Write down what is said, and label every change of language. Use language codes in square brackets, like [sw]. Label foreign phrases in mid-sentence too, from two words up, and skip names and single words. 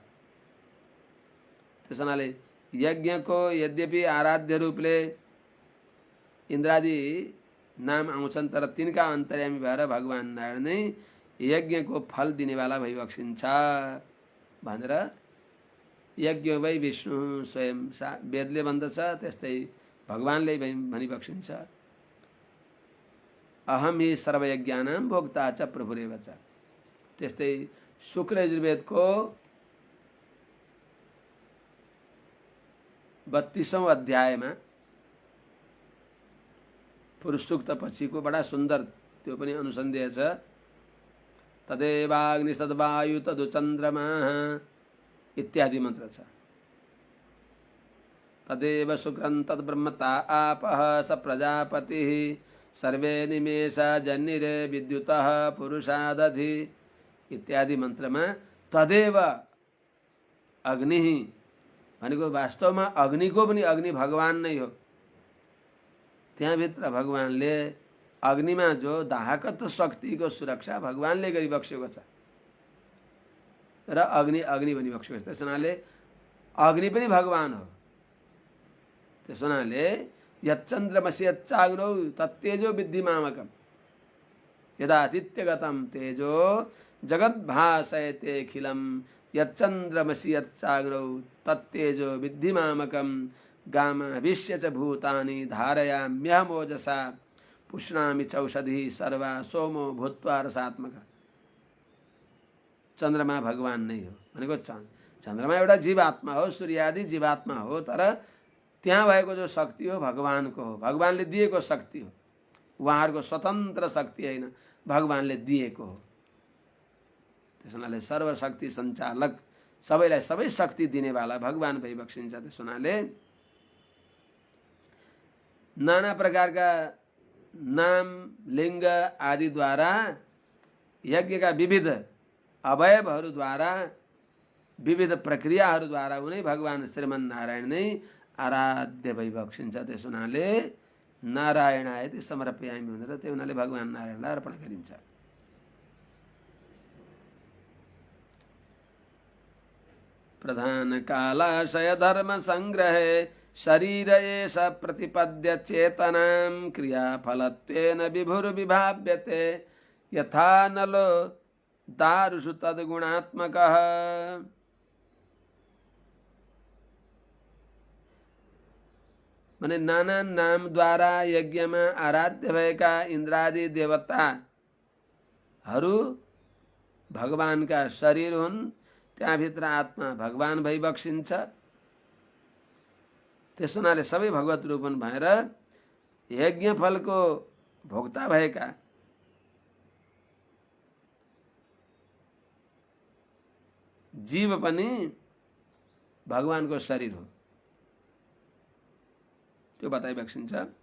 [ne] त्यसो हुनाले यज्ञको यद्यपि आराध्य रूपले इन्द्रादि नाम आउँछन् तर तिनका अन्तर्यामी भएर भगवान नारायण नै यज्ञको फल दिनेवाला भइबक्सिन्छ भनेर [sa] यज्ञ वै विष्णु [ne] स्वयं वेदले भन्दछ, त्यस्तै भगवानले भनिबक्सिन्छ। [sa] अहम हि सर्वयज्ञानां भोक्ता च प्रभुरेव च। [ne] त्यस्तै शुक्ल यजुर्वेदको 32औं अध्यायमा पुरुष सूक्त पछिको बडा सुन्दर त्यो पनि अनुसन्धेय छ। [sa] तदेवाग्नि तद्वायु तदु चन्द्रमा [ne] इत्यादि मन्त्र छ। [sa] तदेव शुक्रं तद्ब्रह्मता आपः स प्रजापतिः सर्वे निमेष जन्निरे विद्युतः पुरुषादधि [ne] इत्यादि मन्त्रमा तदेव अग्नि भनेको वास्तवमा अग्निको पनि अग्नि भगवान नै हो। त्यहाँभित्र भगवानले अग्निमा जो दाहकत्व शक्तिको सुरक्षा भगवानले गरिबक्सेको छ र अग्नि अग्नि भनिबक्सेको छ। त्यस हुनाले अग्नि पनि भगवान हो। त्यस हुनाले [sa] यच्चन्द्रमसि यच्चाग्नौ तत्तेजो विद्धि मामकम् यदादित्यगतं तेजो जगद्भासयतेऽखिलम् यच्चन्द्रमसि यच्चाग्नौ तत्तेजो विद्धि मामकम् गामाविश्य च भूतानि धारयाम्यहमोजसा पुष्णामि चौषधिः सर्वा सोमो भूत्वा रसात्मक। [ne] चन्द्रमा भगवान नै हो भनेको चन्द्रमा एउटा जीवात्मा हो, सूर्यादि जीवात्मा हो, तर त्यहाँ भएको जो शक्ति हो भगवानको हो, भगवानले दिएको शक्ति हो। उहाँहरूको स्वतन्त्र शक्ति होइन, भगवानले दिएको हो। त्यस हुनाले सर्वशक्ति सञ्चालक, सबैलाई सबै शक्ति दिनेवाला भगवान भइबक्सिन्छ। त्यस हुनाले नाना प्रकारका नाम लिङ्ग आदिद्वारा यज्ञका विविध अवयवहरूद्वारा विविध प्रक्रियाहरूद्वारा उनै भगवान श्रीमन् नारायण नै आराध्य भइबक्सिन्छ। त्यस हुनाले [sa] नारायणाय समर्पयामि [ne] भनेर त्यही हुनाले भगवान नारायणलाई अर्पण गरिन्छ। [sa] प्रधान कालाशय धर्म संग्रहे शरीर एष प्रतिपद्य चेतनां क्रियाफलत्वेन विभुर्विभाव्यते यथा नलो दारुषु तद्गुणात्मकः। [ne] माने नाना नाम द्वारा यज्ञमा आराध्य भएका इन्द्रादि देवताहरू भगवानका शरीर हुन्। त्यहाँभित्र आत्मा भगवान भइबक्सिन्छ। त्यस हुनाले सबै भगवत रूपन भएर यज्ञ फलको भोक्ता भएका जीव पनि भगवानको शरीर हो, त्यो बताइबक्सिन्छ।